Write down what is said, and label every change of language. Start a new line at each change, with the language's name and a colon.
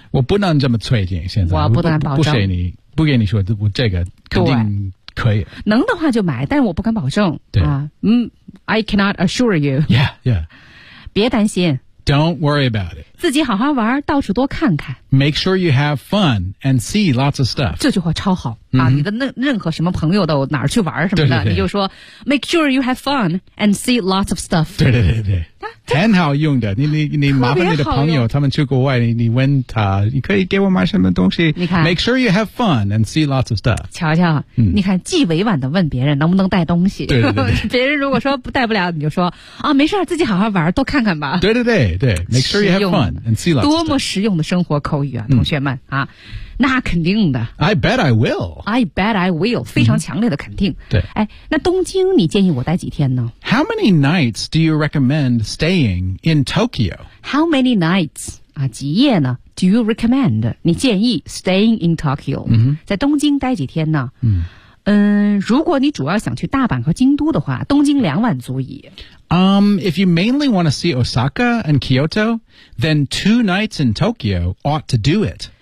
Chinese: 我不能这么脆劲现在。我不能保证。不给你说我这个肯定可以。能的话就买但我不敢保证。对。
English: I cannot assure you. Yeah, yeah.
Chinese: 别担心。
English: Don't worry about it.
Chinese: 自己好好玩到处多看看。
English: Make sure you have fun and see lots of stuff.
Chinese: 这句话超好。Mm-hmm. 啊你的任何什么朋友都哪儿去玩什么的。对对对你就说 ,
English: make sure you have fun and see lots of stuff.
Chinese: 对对对对。很好用的你麻烦你的朋友他们去国外你问他你可以给我买什么东西你看
English: Make sure you have fun and see lots of stuff
Chinese: 瞧瞧、嗯、你看既委婉的问别人能不能带东西对对对别人如果说不带不了你就说啊，没事自己好好玩多看看吧
English: 对对对对 Make sure you have fun and see lots of stuff
Chinese: 多么实用的生活口语啊同学们、嗯、啊那肯定的
English: I bet I will
Chinese: 非常强烈的肯定、嗯、对哎，那东京你建议我待几天呢
English: How many nights do you recommend staying in Tokyo? How many nights、啊、
Chinese: 几夜呢
English: Do you recommend
Chinese: 你建议
English: staying in Tokyo、嗯、
Chinese: 在东京待几天呢嗯, 嗯，如果你主要想去大阪和京都的话东京两晚足矣
English: If you mainly want to see Osaka and Kyoto then two nights in Tokyo ought to do it